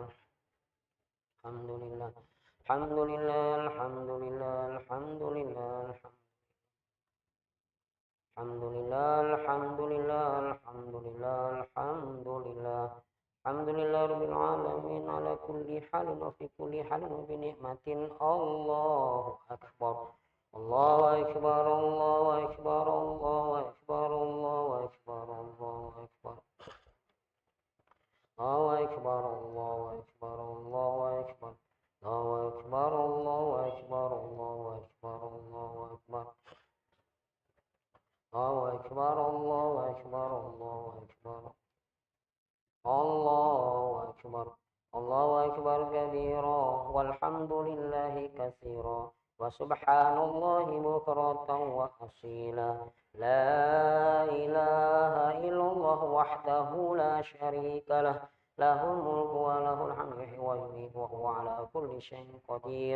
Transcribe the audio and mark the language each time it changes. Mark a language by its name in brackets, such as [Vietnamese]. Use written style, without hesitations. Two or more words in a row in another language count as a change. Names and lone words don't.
[Arabic] الحمد لله، الحمد لله، الحمد لله، الحمد لله، الحمد لله، الحمد لله، الحمد لله، الحمد لله. الحمد لله رب العالمين على كل حال وفي كل حال وبنعمة. الله أكبر. الله أكبر، الله أكبر، الله أكبر، الله أكبر، الله أكبر. الله أكبر، الله أكبر، الله أكبر. الله أكبر، الله أكبر، الله أكبر، الله أكبر. الله أكبر، الله أكبر، الله أكبر. الله أكبر. الله أكبر كبيرا والحمد لله كثيرا وسبحان الله بكرة وأصيلا. لا إله إلا الله وحده لا شريك له. له الملك وله الحمد ويحيي وهو على كل شيء قدير.